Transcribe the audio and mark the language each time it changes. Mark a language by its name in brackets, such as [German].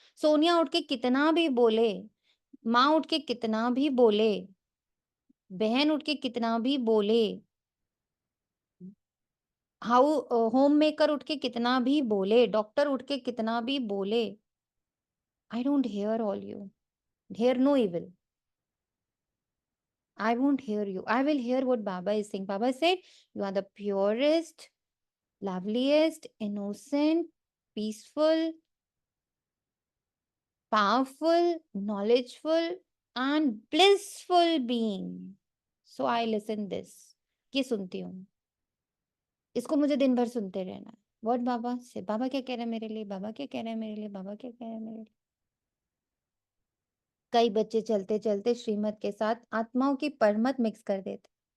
[Hindi] सोनिया उठ के कितना भी बोले, माँ उठ के कितना भी बोले, बहन उठ के कितना भी बोले, होम मेकर उठ के कितना भी बोले, डॉक्टर उठ के कितना भी बोले, [English] I don't hear all you, hear no evil. I won't hear you. I will hear what Baba is saying. Baba said, you are the purest, loveliest, innocent, peaceful, powerful, knowledgeful, and blissful being. So I listen this. [Hindi] ये सुनती हूँ, इसको मुझे दिन भर सुनते रहना है. What बाबा से, बाबा क्या कह रहे हैं मेरे लिए, बाबा क्या कह रहे हैं मेरे लिए, बाबा क्या कह रहे हैं मेरे लिए. कई बच्चे चलते चलते श्रीमत के साथ आत्माओं की परमत मिक्स कर देते.